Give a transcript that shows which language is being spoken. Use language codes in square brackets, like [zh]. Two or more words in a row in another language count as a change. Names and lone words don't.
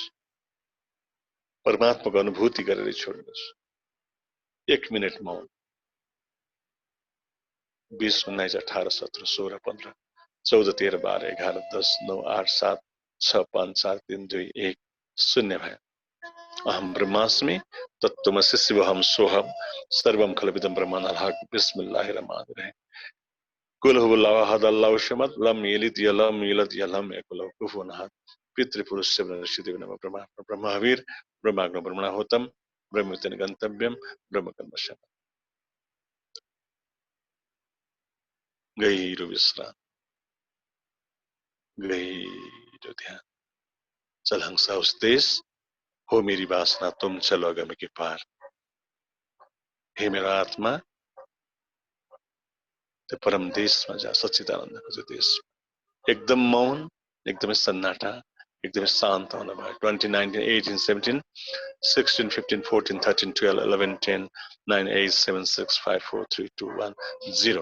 [ne] परमात्माको अनुभूति गरेरै छोड्नेछु। 1 मिनट मौन। 20, 19, 18, 17, 16, 15, 14, 13, 12, 11, 10, 9, 8, 7, 6, 5, 4, 3, 2, 1 शून्य भयो। [sa] अहम ब्रह्मास्मि तत्त्वमसि शिवोऽहं सोऽहं सर्वं खलविदं ब्रह्माण्डं। [ar] بسم الله الرحمن الرحيم قل هو الله أحد الله الصمد لم يلد ولم يولد ولم يكن له كفوا أحد. [sa] पितृपुरुषस्य वनश्चिदेव नमः। ब्रह्मात्मा ब्रह्मवीर ब्रह्माग्नो ब्रह्मणाहुतम ब्रह्मयुतेन गंतव्यम ब्रह्मकर्मशः। [ne] गहिरो विश्राम, गहिरो ध्यान। [hi] चल हंसा उस देश हो मेरी वासना तुम चलो अगम के पार। [ne] हे मेरो आत्मा त्यो परम देशमा जा, सच्चिदानन्दको त्यो देश। एकदम मौन, एकदमै सन्नाटा, एकदमै शान्त हुन भयो। 20, 19, 18, 17, 16, 15, 14, 13, 12, 11, 10, 9, 8, 7, 6, 5, 4, 3, 2, 1, 0।